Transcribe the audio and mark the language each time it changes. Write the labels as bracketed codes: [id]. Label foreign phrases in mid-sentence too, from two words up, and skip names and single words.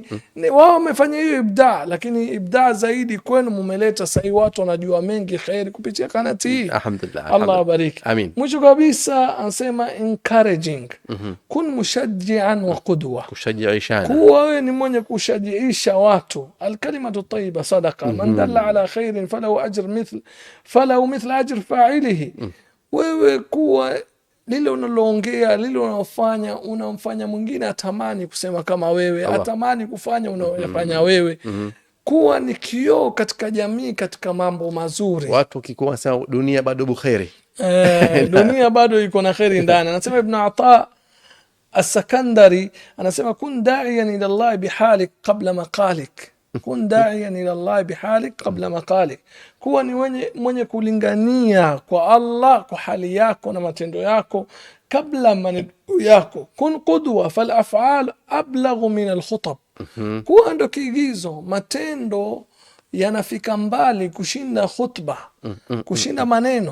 [sw] Wao wamefanya hiyo ibdaa, lakini ibdaa zaidi kwenu mumeleta sahi, watu wanajua mengi kheri kupitia kanati hii. Alhamdulillah. Allah abariki. Amin. Mwisho kabisa anasema encouraging, [ar] كن مشجعا وقدوة, [sw] kushajiishana, kuwa wewe ni mwenye kushajiisha watu. [ar] الكلمة الطيبة صدقة من دل على خير فله مثل أجر فاعله. [sw] Wewe kuwa lile unaloongea, lile unalofanya, unamfanya mwingine atamani kusema kama wewe, atamani kufanya unayofanya wewe. Kuwa ni kioo katika jamii, katika mambo mazuri. Watu kikuwa sawa, dunia bado bukheri. Dunia bado iko na kheri ndani. Anasema Ibn Ata As-Sakandari, anasema [ar] كن داعيا إلى الله بحالك قبل مقالك. كن داعيا إلى الله بحالك قبل مقالك, [sw] kuwa ni mwenye kulingania kwa Allah kwa hali yako na matendo yako kabla maneno yako. [ar] كن قدوة فالأفعال أبلغ من الخطب, [sw] kuwa ndo kiigizo, matendo yanafika mbali kushinda khutba, kushinda maneno.